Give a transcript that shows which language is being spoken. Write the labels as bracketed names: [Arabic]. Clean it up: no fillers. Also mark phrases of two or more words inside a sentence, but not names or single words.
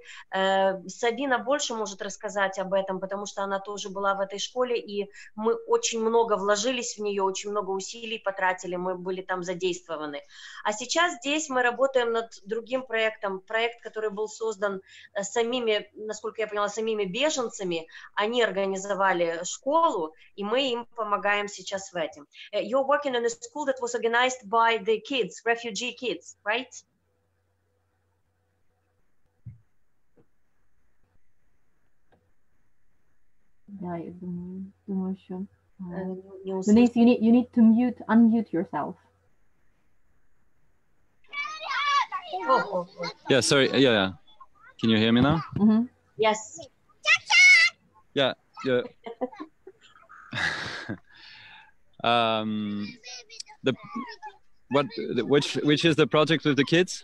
[Russian] Сабина больше может рассказать об этом, потому что она тоже была в этой школе, и мы очень много вложились в нее, очень много усилий потратили, мы были там задействованы. А сейчас здесь мы работаем над другим проектом, проект, который был создан самими, насколько я поняла, самими беженцами. Они организовали школу, и мы им помогаем сейчас в этом. [English] You're working in a school that was organized by the kids, refugee kids, right? [Russian] Да, я думаю, що... [English] Denise, you need to unmute yourself. Yeah, sorry. Yeah. Can you hear me now? Mm-hmm. Yes. Yeah. Which is the project with the kids?